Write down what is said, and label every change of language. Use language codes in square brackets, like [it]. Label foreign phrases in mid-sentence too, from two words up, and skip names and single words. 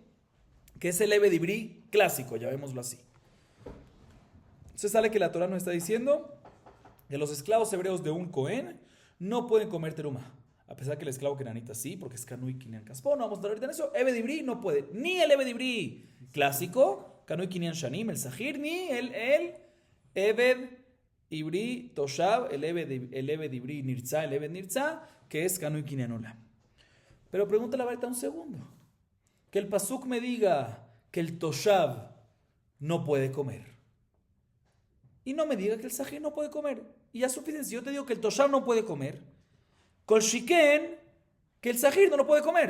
[es] Que es el [he] עבד עברי [es] clásico, llamémoslo así. Entonces sale que la Torah nos está diciendo que los esclavos hebreos de un Cohen no pueden comer Terumá. A pesar que el esclavo kenanita sí, porque es [he] קנוי קניין כספו, [es] no vamos a estar ahorita en eso. [he] עבד עברי [es] no puede. Ni el [he] עבד עברי [es] clásico, [he] קנוי קניין שנים, [es] el Zahir, ni el [he] עבד עברי תושב, [es] el [he] עבד עברי נרצע, [es] el [he] עבד נרצע, [es] que es [he] קנוי קניין עולם. [es] Pero pregúntale a la verdad un segundo. Que el Pasuk me diga que el Toshav no puede comer. Y no me diga que el Zahir no puede comer. Y ya es suficiente. Si yo te digo que el Toshav no puede comer, [he] כל שכן, [es] que el Zahir no lo puede comer.